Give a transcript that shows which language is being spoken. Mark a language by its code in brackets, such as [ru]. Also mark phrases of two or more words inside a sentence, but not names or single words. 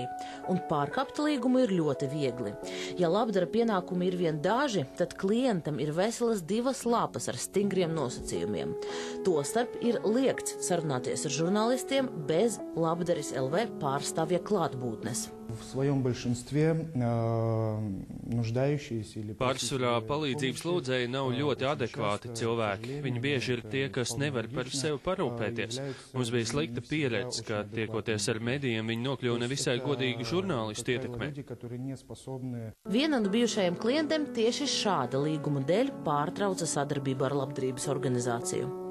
[lv] Un pārkāpt līgumu ir ļoti viegli. Ja Labdara pienākumi ir vien daži, tad klientam ir veselas 2 lapas ar stingriem nosacījumiem. Tostarp ir liegts sarunāties ar žurnālistiem bez Labdaris LV pārstāvja klātbūtnes. [ru] В своем большинстве нуждающиеся или... [lv] Pārsvarā palīdzības lūdzēji nav ļoti adekvāti cilvēki. Viņi bieži ir tie, kas nevar par sevi parūpēties. Mums bija slikta pieredze, ka tiekoties ar medijiem, viņi nokļuva nevisai godīgu žurnālistu ietekmē. Viena no bijušajiem klientiem tieši šāda līguma dēļ pārtrauca sadarbību ar labdarības organizāciju.